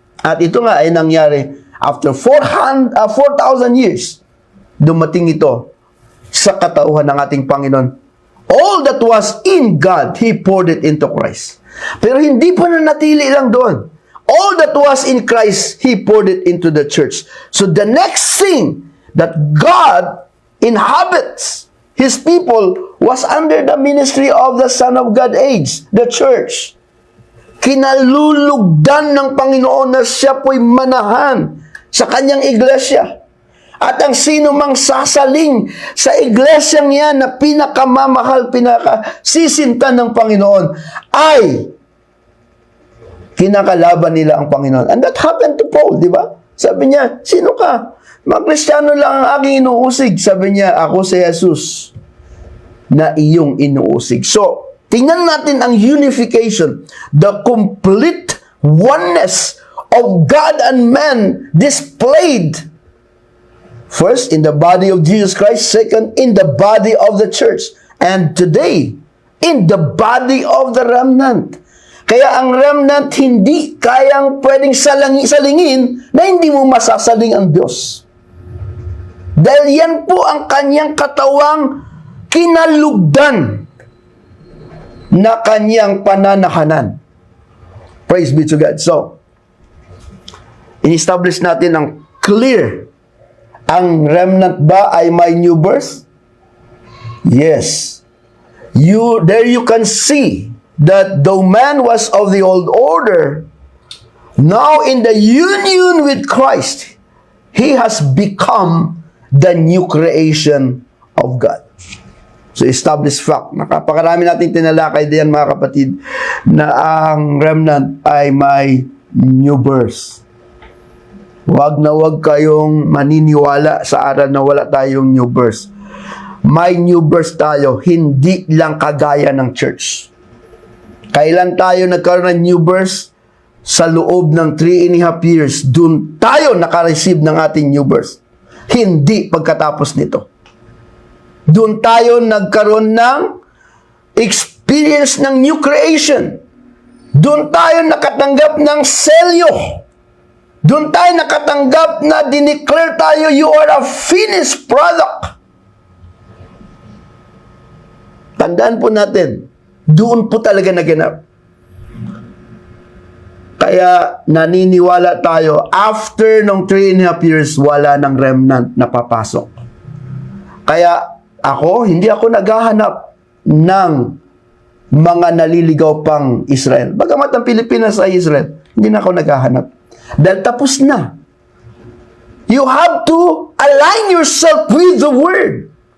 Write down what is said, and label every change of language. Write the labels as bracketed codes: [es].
[tl] At ito nga ay nangyari after 4,000 years. Dumating ito sa katauhan ng ating Panginoon. [en] All that was in God, He poured it into Christ. [tl] Pero hindi pa nanatili lang doon. [en] All that was in Christ, He poured it into the church. So the next thing that God inhabits His people was under the ministry of the Son of God age, the church. [tl] Kinalulugdan ng Panginoon na siya po'y manahan sa kanyang iglesia. At ang sino mang sasaling sa iglesyang yan na pinakamamahal, pinakasisinta ng Panginoon, ay kinakalaban nila ang Panginoon. [en] And that happened to Paul, [tl] di ba? Sabi niya, sino ka? Mga Kristiyano lang ang aking inuusig. Sabi niya, ako si Jesus na iyong inuusig. [en] So, [tl] tingnan natin ang [en] unification, the complete oneness of God and man displayed. First, in the body of Jesus Christ. Second, in the body of the church. And today, in the body of the remnant. [tl] Kaya ang remnant hindi kayang pwedeng salingin na hindi mo masasaling ang Diyos. Dahil yan po ang kanyang katawang kinalugdan na kanyang pananahanan. [en] Praise be to God. So, [tl] in-establish natin ang [en] clear. [tl] Ang remnant ba ay may new birth? Yes. [en] There you can see that though man was of the old order, now in the union with Christ, he has become the new creation of God. So, established fact. [tl] Napakarami natin tinalakay diyan, mga kapatid, na ang remnant ay may new birth. Huwag na huwag kayong maniniwala sa aral na wala tayong new birth. May new birth tayo, hindi lang kagaya ng church. Kailan tayo nagkaroon ng new birth? Sa loob ng 3.5 years, dun tayo nakareceive ng ating new birth. Hindi pagkatapos nito. Doon tayo nagkaroon ng experience ng new creation. Doon tayo nakatanggap ng selyo. Doon tayo nakatanggap na dineclare tayo, [en] you are a finished product. [tl] Tandaan po natin, doon po talaga naganap. Kaya naniniwala tayo, after ng 3.5 years, wala ng remnant na papasok. Kaya hindi ako naghahanap ng mga naliligaw pang Israel. Bagamat ang Pilipinas ay Israel, hindi na ako naghahanap. Dahil tapos na. [en] You have to align yourself with the Word.